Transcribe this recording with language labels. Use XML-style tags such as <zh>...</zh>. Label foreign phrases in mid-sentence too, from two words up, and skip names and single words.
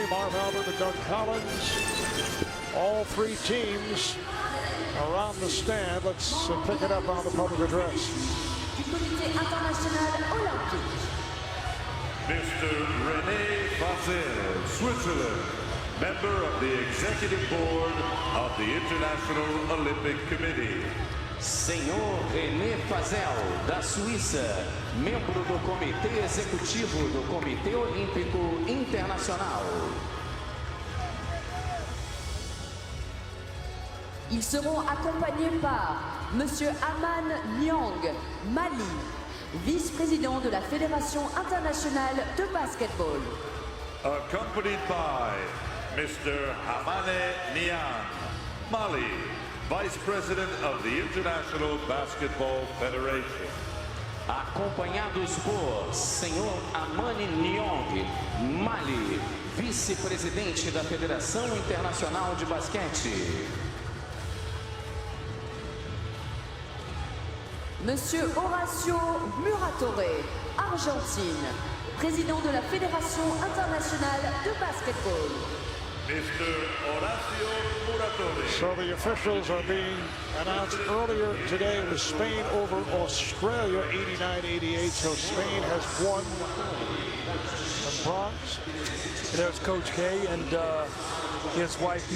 <en>Marv Albert and Doug Collins. All 3 teams around the stand. Let's pick it up on the public address. Mr. René Basel, Switzerland, member of the Executive Board of the International Olympic Committee.</en> <pt>Senhor René Fazel, da Suíça, membro do Comitê Executivo do Comitê Olímpico Internacional.</pt> <fr>Ils seront accompagnés par Monsieur Aman Nyang, Mali, vice-président de la Fédération internationale de basketball.</fr> <en>Accompanied by Mr. Hamane Niang, Mali, Vice President of the International Basketball Federation.</en> <pt>Acompanhados por Senhor Amani Nyong, Mali, vice-presidente da Federação Internacional de Basquete.</pt> <fr>Monsieur Horacio Muratore, Argentine, président de la Fédération internationale de basketball.</fr> <en>Mr. Horacio Muratore. So the officials are being announced earlier today with Spain over Australia, 89-88. So Spain has won the bronze. There's Coach K and his wife, Mickey.</en>